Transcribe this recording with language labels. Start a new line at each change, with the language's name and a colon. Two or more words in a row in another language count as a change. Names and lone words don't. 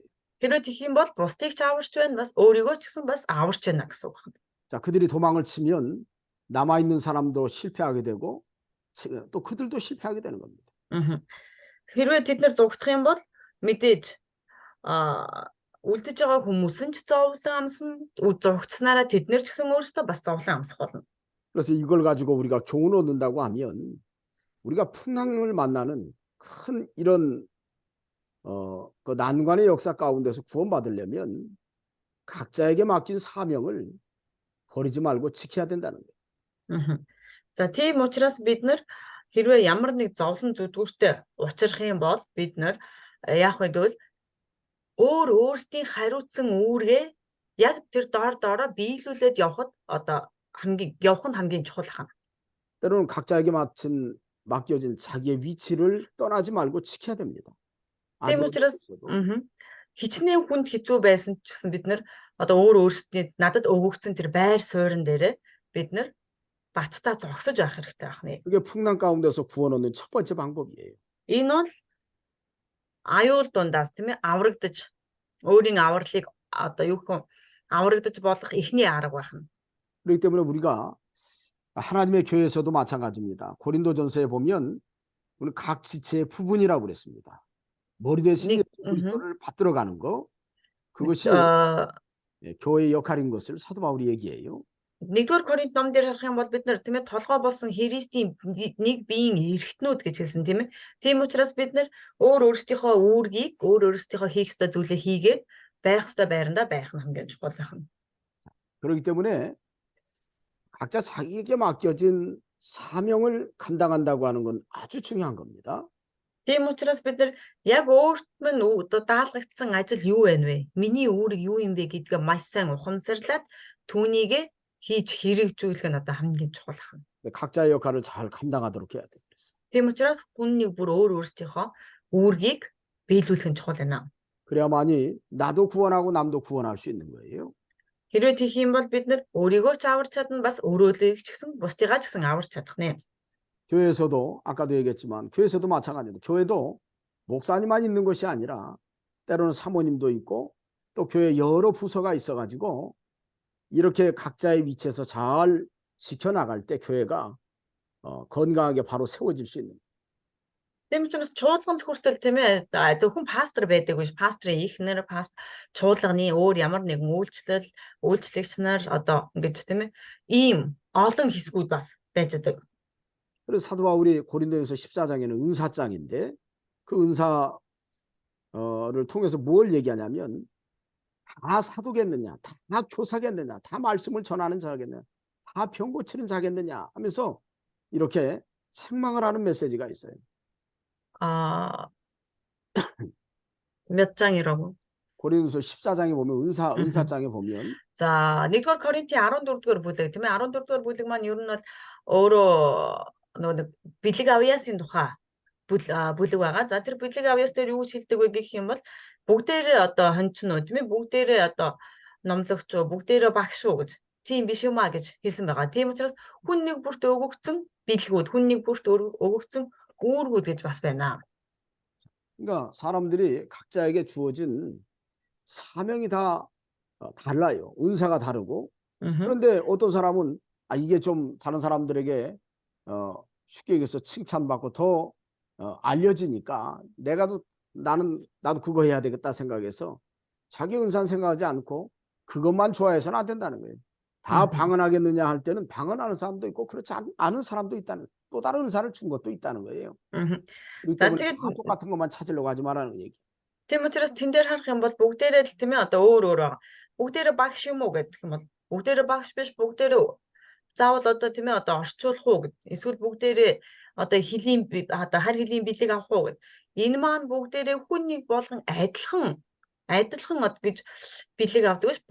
Mongolian: Хэрвээ тэгэх юм бол бусдыг ч аварч байна бас өөрийгөө ч гэсэн бас аварч байна гэсэн үг байна.
Korean: 자, 그들이 도망을 치면 남아 있는 사람도 실패하게 되고 또 그들도 실패하게 되는 겁니다.
Mongolian: Хэрвээ тэд нар зугтах юм бол мэдээж үлдэж байгаа хүмүүс нь ч зовлон амсна, зугтснараа тэд нар ч гэсэн өөрсдөө бас зовлон амсах болно.
Korean: 그래서 이걸 가지고 우리가 교훈 얻는다고 하면 우리가 풍랑을 만나는 큰 이런 그 난관의 역사 가운데서 구원받으려면 각자에게 맡긴 사명을 버리지 말고 지켜야 된다는 거예요.
Mongolian: За тийм учраас бид нар хэрвээ ямар нэг зовлон зүдгүүртээ учрах юм бол бид нар яах вэ гэвэл өөрсдийн хариуцсан үүргээ яг тэр доороо биелүүлээд явхад одоо хамгийн чухал хана.
Korean: 때로는 각자에게 맡겨진 자기의 위치를 떠나지 말고 지켜야 됩니다.
Mongolian: Тийм учраас хичнээн хүнд хэцүү байсан ч гэсэн бид нар одоо өөрсдийн надад өгөгдсөн тэр байр суурин дээр бид нар баттай зогсож байх хэрэгтэй байна.
Korean: 그게 풍랑 가운데서 구원 얻는 첫 번째 방법이에요.
Mongolian: Энэ бол аюул дундаас тийм ээ аврагдаж өөрийн авралыг одоо юу гэх аврагдаж болох эхний арга байна.
Korean: 그렇기 때문에 우리가 하나님의 교회에서도 마찬가지입니다. 고린도전서에 보면 우리 각 지체의 부분이라고 그랬습니다. 머리 대신 그리스도를 받들어 가는 거 그것이 교회의 역할인 것을 사도 바울이 얘기해요.
Mongolian: 1-р Коринт ном дээр харах юм бол бид нар тийм ээ толгой болсон Христийн нэг биеийн эрхтнүүд гэж хэлсэн тийм ээ. Тийм учраас бид нар өөрсдийнхөө үүргийг өөрсдийнхөө хийх ёстой зүйлээ хийгээд байх ёстой байрандаа байх нь хамгийн чухал байна.
Korean: 그렇기 때문에 각자 자기에게 맡겨진 사명을 감당한다고 하는 건 아주 중요한 겁니다.
Mongolian: Тийм учраас бид нар яг өөрт минь одоо даалгагдсан ажил юу байна вэ? Миний үүрэг юу юм бэ гэдгээ маш сайн ухамсарлаад түүнийг хийж хэрэгжүүлэх нь одоо хамгийн чухал байна.
Korean: 각자의 역할을 잘 감당하도록 해야 돼요.
Mongolian: Тийм учраас хүн нэг бүр өөрсдийнхөө үүргийг биелүүлэх нь чухал байна.
Korean: 그래야만이 나도 구원하고 남도 구원할 수 있는 거예요.
Mongolian: Хэрвээ тийх юм бол бид нар өөрийгөө ч аварч чадна бас өөрөөлөгийг ч гэсэн бусдыгаа ч гэсэн аварч чадах нэ.
Korean: 교회에서도 아까도 얘기했지만 교회에서도 마찬가지입니다. 교회도 목사님만 있는 것이 아니라 때로는 사모님도 있고 또 교회 여러 부서가 있어가지고 이렇게 각자의 위치에서 잘 지켜나갈 때 교회가 건강하게 바로 세워질 수 있는.
Mongolian: Тийм учраас чуулганд хүртэл тийм ээ зөвхөн пастор байдаг биш. Пастрын ихнэр, чуулганы өөр ямар нэгэн үйлчлэгч нар одоо ингэж тийм ээ ийм олон хэсгүүд бас байж байгаа.
Korean: 그래서 사도 바울이 고린도전서 14장에는 은사장인데 그 은사를 통해서 뭘 얘기하냐면 다 사도겠느냐, 다 교사겠느냐, 다 말씀을 전하는 자겠느냐, 다 병 고치는 자겠느냐 하면서 이렇게 책망을 하는 메시지가 있어요. 아, 몇 장이라고? 고린도서 14장에 보면 은사장에 보면
Mongolian: За 1-р Коринтын 14-р бүлэг тийм ээ 14-р бүлэг маань ер нь бол өөрөө нөгөө нэг бэлэг авьяасын тухай бүлэг байгаа. За тэр бэлэг авьяас дээр юу гэж хэлдэг вэ гэх юм бол бүгдээрээ одоо хончин уу тийм ээ бүгдээрээ одоо номлогч уу бүгдээрээ багш уу гэж тийм биш юм а гэж хэлсэн байгаа. Тийм учраас хүн нэг бүрт өгөгдсөн бэлгүүд хүн нэг бүрт өгөгдсөн үүргүүд гэж бас байна.
Korean: 그러니까 사람들이 각자에게 주어진 사명이 다 달라요. 은사가 다르고. 그런데 어떤 사람은 이게 좀 다른 사람들에게 쉽게 얘기해서 칭찬받고 더 알려지니까 나도 그거 해야 되겠다 생각해서 자기 은사는 생각하지 않고 그것만 좋아해서는 안 된다는 거예요. 다 방언하겠느냐 할 때는 방언하는 사람도 있고 그렇지 않은 사람도 있다는 또 다른 은사를 준 것도 있다는 거예요. 그렇기
Mongolian: За
Korean: 때문에
Mongolian: тэгээд
Korean: 다 똑같은 것만 찾으려고 하지 말라는 얘기.
Mongolian: тийм учраас тэн дээр харах юм бол бүгдээрээ л тийм ээ одоо өөр өөр байгаа. Бүгдээрээ багш юм уу гэдэг юм бол бүгдээрээ багш биш бүгдээрээ заавал одоо тийм ээ одоо орчуулах уу гэд. Эсвэл бүгдээрээ одоо одоо хар хөлийн бэлэг авах уу гэд. Энэ маань бүгдээрээ хүн нэг болгон адилхан од гэж бэлэг авдаг биш.